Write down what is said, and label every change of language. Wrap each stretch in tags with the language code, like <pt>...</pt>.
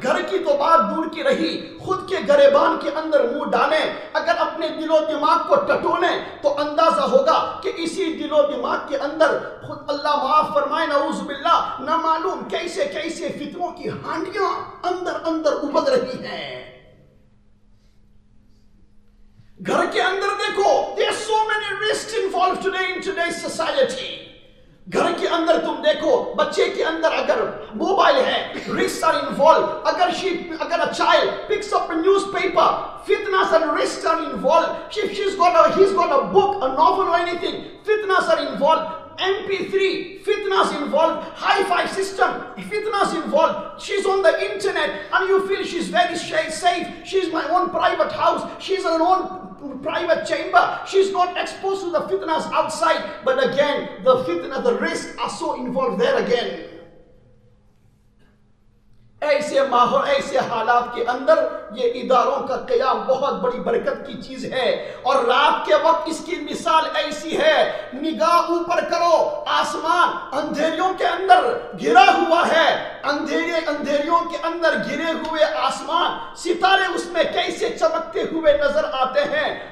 <hi>घर की तो बात दूर की रही, खुद के गरेबान के अंदर मुंह डालें, अगर अपने दिलो दिमाग को टटोलें तो अंदाजा होगा कि इसी दिलो दिमाग के अंदर खुद अल्लाह माफ फरमाए नऊज़ बिल्ला ना मालूम कैसे कैसे फितनों की हांडियां अंदर अंदर उबल रही हैं। घर के अंदर देखो,</hi> <en>there are so many risks involved today in today's society.</en> <hi>घर के अंदर तुम देखो, बच्चे के अंदर अगर मोबाइल है,</hi> <en>risks are involved.</en> <hi>अगर अगर</hi> <en>a child picks up a newspaper, fitnas and risks are involved. If he's got a book, a novel or anything, fitnas are involved. MP3, fitnas involved. Hi-fi system, fitnas involved. She's on the internet and you feel she's very safe. She's my own private house. She's her own private chamber. She's not exposed to the fitnas outside. But again, the fitna, the risk are so involved there again.</en> <hi>ऐसे माहौल, ऐसे हालात के अंदर ये इदारों का कयाम बहुत बड़ी बरकत की चीज है। और रात के वक्त इसकी मिसाल ऐसी है, निगाह ऊपर करो, आसमान अंधेरियों के अंदर घिरा हुआ है, अंधेरियों के अंदर घिरे हुए आसमान, सितारे उसमें कैसे चमकते हुए नजर आते हैं।</hi>